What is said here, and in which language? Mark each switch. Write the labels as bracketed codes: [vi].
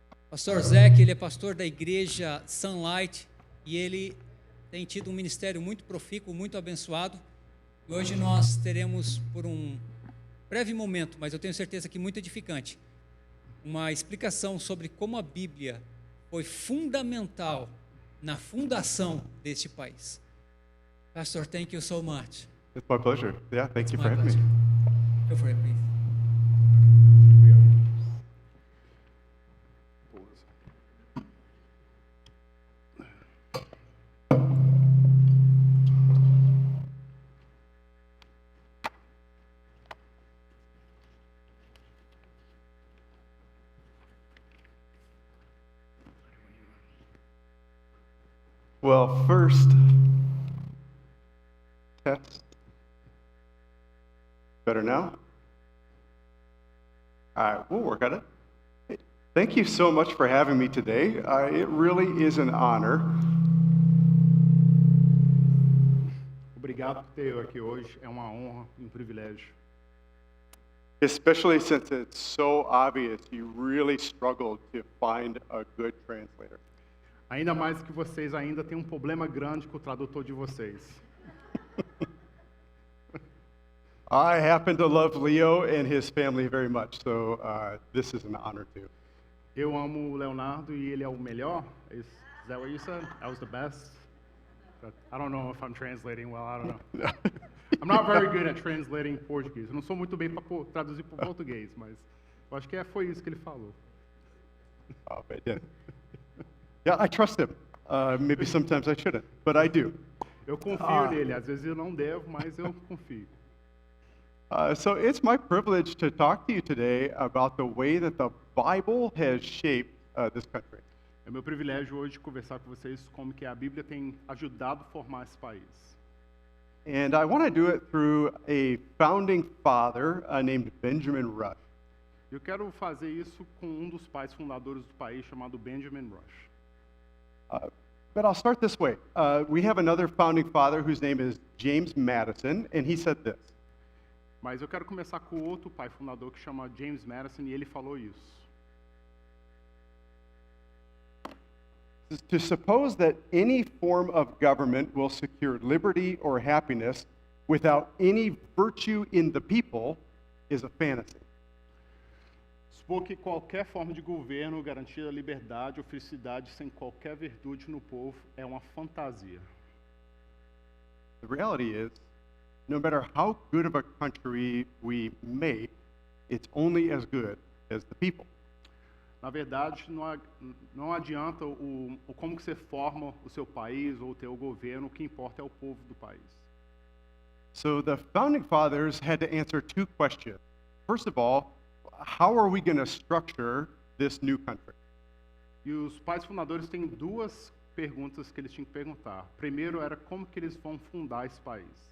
[pt] Pastor Zach, ele é pastor da igreja Sunlight e ele tem tido um ministério muito profícuo, muito abençoado. E hoje nós teremos, por um breve momento, mas eu tenho certeza que muito edificante, uma explicação sobre como a Bíblia foi fundamental na fundação deste país. [en] Pastor, thank you so much. It's my pleasure. Yeah, thank you for My having me. pleasure. Go for it, please. Well, first, test. Better now? All right, we'll work on it. Thank you so much for having me today. It really is an honor. [pt] Obrigado por ter eu aqui hoje. É uma honra e um privilégio. [en] Especially since it's so obvious you really struggled to find a good translator. [pt] Ainda mais que vocês ainda têm um problema grande com o tradutor de vocês. [en] I happen to love Leo and his family very much, so this is an honor too. [pt] Eu amo o Leonardo e ele é o melhor. [en] Is that what you said? I was the best? I don't know if I'm translating well, I don't know. I'm not very good at translating português. [pt] Eu não sou muito bem para traduzir para o português, mas eu acho que foi isso que ele falou. [en] Oh, but yeah, I trust him. Maybe sometimes I shouldn't, but I do. [pt] Eu confio nele. Às vezes eu não devo, mas eu confio. [en] So it's my privilege to talk to you today about the way that the Bible has shaped this country. [pt] É meu privilégio hoje conversar com vocês como que a Bíblia tem ajudado a formar esse país. [en] And I want to do it through a founding father named Benjamin Rush. [pt] Eu quero fazer isso com dos pais fundadores do país chamado Benjamin Rush. [en] But I'll start this way. We have another founding father whose name is James Madison, and he said this. [pt] Mas eu quero começar com outro pai fundador que chama James Madison e ele falou isso. [en] To suppose that any form of government will secure liberty or happiness without any virtue in the people is a fantasy. [pt] Supor que qualquer forma de governo garantir a liberdade ou felicidade sem qualquer virtude no povo é uma fantasia. [en] The reality is, no matter how good of a country we make, it's only as good as the people. [pt] Na verdade, não adianta como que você forma o seu país ou o teu governo, o que importa é o povo do país. [en] So the founding fathers had to answer two questions. First of all, how are we going to structure this new country? [pt] E os pais fundadores têm duas perguntas que eles tinham que perguntar. Primeiro era como que eles vão fundar esse país.